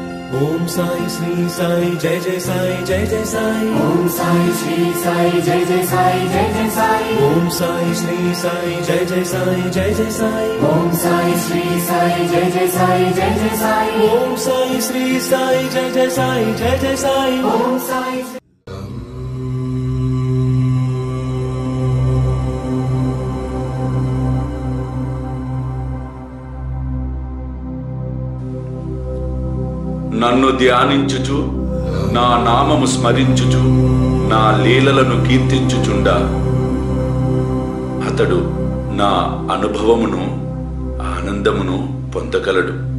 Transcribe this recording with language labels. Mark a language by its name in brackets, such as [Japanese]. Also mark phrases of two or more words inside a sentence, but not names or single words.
[Hindi] ओम साई श्री साई जय जय साई जय जय साई। ओम साई श्री साई जय जय साई जय जय साई। ओम साई श्री साई जय जय साई जय जय साई। ओम साई श्री साई जय जय साई जय जय साई। ओम साई श्री साई जय जय साई जय जय साई। ओम साई [Telugu] నన్ను ధ్యానించుచు నా నామము స్మరించుచు నా లీలలను కీర్తించుచుండా అతడు నా అనుభవమును ఆనందమును పొందగలడు.